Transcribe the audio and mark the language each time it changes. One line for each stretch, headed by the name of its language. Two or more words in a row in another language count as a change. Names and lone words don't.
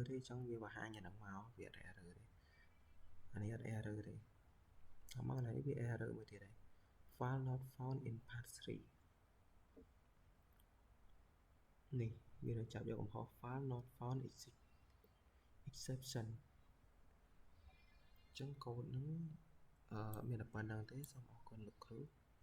Khmer: ទេចង់វាបង្ហាញអាហ្នឹងមកវាអត់ error ទេអានេះអត់ error ទេតាមមកនេះវា error មួយទៀតហើយ
English: file not found in path 3
Khmer: នេះវានឹងចាប់យកកំហុស
English: file not found exception
Khmer: អញ្ចឹងកូដហ្នឹងមានតែប៉ុណ្្នឹងទេសូមអរគុណលោកគ្រូ